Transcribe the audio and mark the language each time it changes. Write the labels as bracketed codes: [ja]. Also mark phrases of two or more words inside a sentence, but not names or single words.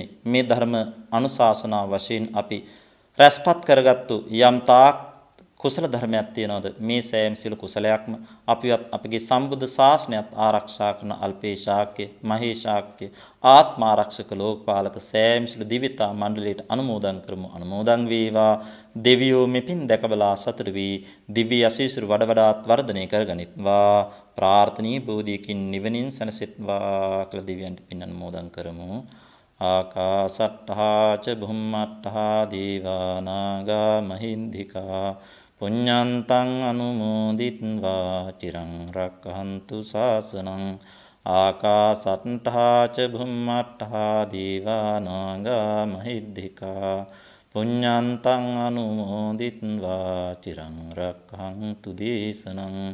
[si] මේ ධර්ම අනුශාසනා වශයෙන් අපි රැස්පත් කරගත්තු යම් තාක් කුසල ධර්මයක් තියනවාද මේ සෑම සියලු කුසලයක්ම අපිවත් අපගේ සම්බුද්ධ ශාසනයත් ආරක්ෂා කරන අල්පේ ශාක්‍ය මහේ ශාක්‍ය ආත්ම ආරක්ෂක ලෝකපාලක සෑම සියලු දිවිතා මණ්ඩලයට අනුමෝදන් කරමු. අනුමෝදන් වේවා. දෙවියෝ මෙපින් දැකබලා සතුටු වී දිව්‍ය ආශීර්වාද වඩ වඩාත් වර්ධනය කරගනිත්වා. ප්‍රාර්ථනීය බෝධියකින් නිවනින් සැනසෙත්වා කියලා දෙවියන්ට පින් අනුමෝදන් කරමු. [pi] ආකාසට්ඨා ච බුම්මට්ඨා දීවා නාග මහින්దికා පුඤ්ඤන්තං අනුමෝදිත්වා චිරං රක්ඛන්තු ශාසනං. ආකාසට්ඨා ච බුම්මට්ඨා දීවා නාග මහින්దికා පුඤ්ඤන්තං අනුමෝදිත්වා චිරං රක්ඛන්තු දේශනං.